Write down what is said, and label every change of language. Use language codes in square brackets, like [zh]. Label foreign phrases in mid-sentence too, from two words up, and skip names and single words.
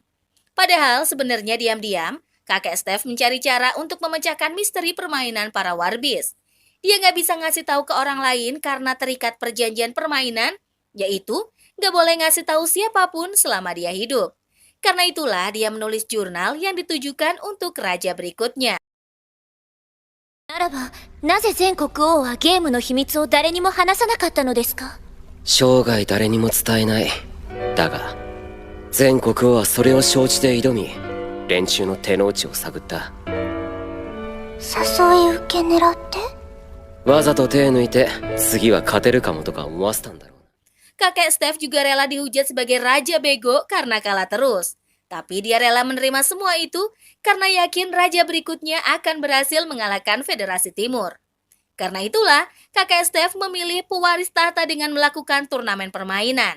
[id] Padahal sebenarnya diam-diam, kakek Steph mencari cara untuk memecahkan misteri permainan para Warbis. Dia nggak bisa ngasih tahu ke orang lain karena terikat perjanjian permainan, yaitu nggak boleh ngasih tahu siapapun selama dia hidup. Karena itulah dia menulis jurnal yang ditujukan untuk raja berikutnya. [ja] ならば、なぜ全国王はゲームの秘密を誰にも話さなかったのですか？生涯誰にも伝えない。だが、全国王はそれを承知で挑み、連中の手の内を探った。誘い受け狙って？わざと手抜いて、次は勝てるかもとか思わせたんだろう。 [id] Kakek Steph juga rela dihujat sebagai raja bego karena kalah terus. Tapi dia rela menerima semua itu karena yakin raja berikutnya akan berhasil mengalahkan Federasi Timur. Karena itulah, kakek Steph memilih pewaris tahta dengan melakukan turnamen permainan.